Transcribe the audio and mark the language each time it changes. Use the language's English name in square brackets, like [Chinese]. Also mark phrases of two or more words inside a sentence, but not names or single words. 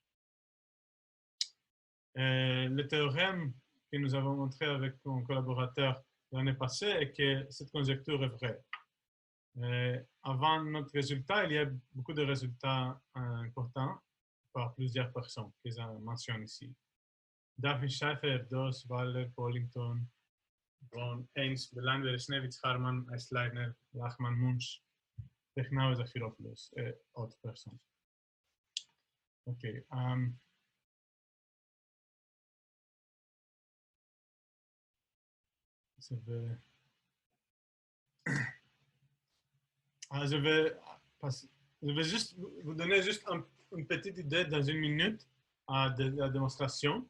[French] Le théorème que nous avons montré avec mon collaborateur l'année passée est que cette conjecture est vraie. Avant notre résultat, il y a beaucoup de résultats importants par plusieurs personnes que je mentionne ici. Duffy-Shaffer, Doss, Waller, Pollington, Braun, Haynes, Belanger, Snevitz, Harman, Eisleiner, Lachman, Munch, Technau et Zafiropoulos et autres personnes. OK. Je vais juste vous donner juste une petite idée dans une minute de la démonstration.